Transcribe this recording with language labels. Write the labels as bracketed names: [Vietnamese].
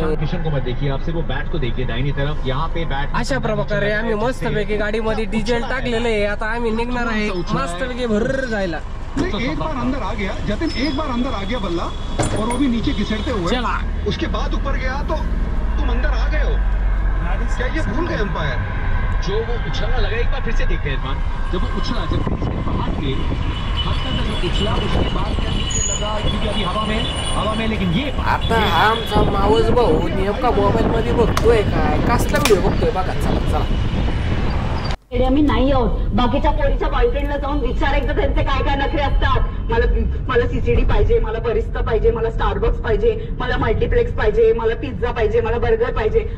[Hindi] किशन को मत देखिए, आप सिर्फ वो बैट को देखिए दाहिनी तरफ, यहाँ पे बैट। [Marathi] अशा प्रकारे आम्ही मस्तपैकी गाडीमध्ये डिझेल टाकलेलं आहे। आता आम्ही निघणार आहे मस्तपैकी भर जायला। [Hindi] एक बार अंदर आ गया जतिन, एक बार अंदर आ गया बल्ला, और वो भी नीचे घिसटते हुए चला। उसके बाद ऊपर गया तो तुम अंदर आ गए हो। क्या ये भूल गए अंपायर? जो वो उछलना लगा, एक बार फिर से देखते हैं इरफान। जब वो उछला, जब हाथ के जब उछला, उसके बाद क्या नीचे लगा, क्योंकि अभी हवा में लेकिन ये [Marathi] आता आमचा मावस भाऊ नेमका मोबाईल मध्ये बघतोय काय, कसला व्हिडिओ बघतोय बघा। चला आम्ही नाही आहोत। बाकीच्या पोरीच्या बॉयफ्रेंडला जाऊन विचार एकदा त्यांचे काय काय नखरे असतात। मला सीसीडी पाहिजे, मला बरिस्ता पाहिजे, मला स्टारबक्स पाहिजे, मला मल्टीप्लेक्स पाहिजे, मला पिझ्झा पाहिजे, मला बर्गर पाहिजे।